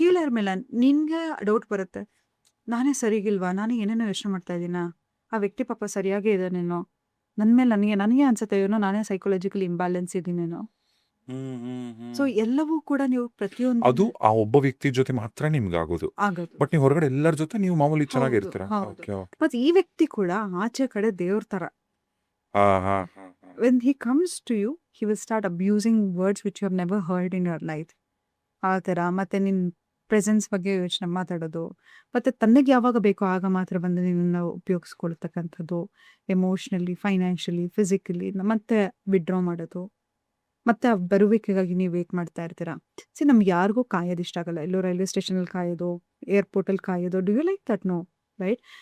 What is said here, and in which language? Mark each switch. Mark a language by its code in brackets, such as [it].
[kn] ಕೀಳರ ಮೇಲೆ ನಿನ್ಗೆ ಡೌಟ್ ಬರುತ್ತೆ, ನಾನೇ ಸರಿಗಿಲ್ವಾ, ನಾನು ಏನೇನೋ ಯೋಚನೆ ಮಾಡ್ತಾ ಇದ್ದೀನ, ಆ ವ್ಯಕ್ತಿ ಪಾಪ ಸರಿಯಾಗೇ ಇದ್ದಾನೇನೋ, ನನ್ನ ಮೇಲೆ ನನಗೆ ಅನ್ಸುತ್ತೆ ಏನೋ ನಾನೇ ಸೈಕಾಲಜಿಕಲಿ ಇಂಬ್ಯಾಲೆನ್ಸ್ ಇದ್ದೀನೇನೋ. ಸೊ ಎಲ್ಲವೂ ಕೂಡ ನೀವು ಪ್ರತಿಯೊಂದು ಅದು ಆ ಒಬ್ಬ ವ್ಯಕ್ತಿ ಜೊತೆ ಮಾತ್ರ ನಿಮ್ಗೆ ಆಗೋದು. ಆಗೋದು. ಬಟ್ ನೀವು ಹೊರಗಡೆ ಎಲ್ಲರ ಜೊತೆ ನೀವು ಮಾಮೂಲಿ ಚೆನ್ನಾಗಿರ್ತೀರಾ. ಹೌದು. Okay okay. ಮತ್ತೆ ಈ ವ್ಯಕ್ತಿ ಕೂಡ ಆಚೆ ಕಡೆ ದೇವ್ರ ತರ. ಹಾ ಹಾ ಹಾ. [en] when he comes to you, he will start abusing words which you have never heard in your life. [kn] ಆ ಥರ ಮತ್ತೆ ನಿನ್ನ ಪ್ರೆಸೆನ್ಸ್ ಬಗ್ಗೆ ಯೋಚನೆ ಮಾತಾಡೋದು, ಮತ್ತು ತನ್ನಗೆ ಯಾವಾಗ ಬೇಕೋ ಆಗ ಮಾತ್ರ ಬಂದು ನಿನ್ನನ್ನು ಉಪಯೋಗಿಸ್ಕೊಳ್ತಕ್ಕಂಥದ್ದು, ಎಮೋಷ್ನಲಿ, ಫೈನಾನ್ಷಿಯಲಿ, ಫಿಸಿಕಲಿ, ಮತ್ತೆ ವಿಡ್ರಾ ಮಾಡೋದು, ಮತ್ತು ಆ ಬರುವಿಕೆಗಾಗಿ ನೀವು ವೇಟ್ ಮಾಡ್ತಾ ಇರ್ತೀರಾ. ನಮ್ಗೆ ಯಾರಿಗೂ ಕಾಯೋದು ಇಷ್ಟ ಆಗಲ್ಲ. ಎಲ್ಲೋ ರೈಲ್ವೆ ಸ್ಟೇಷನಲ್ಲಿ ಕಾಯೋದು, ಏರ್ಪೋರ್ಟಲ್ಲಿ ಕಾಯೋದು, [en] Do you like that? No, right?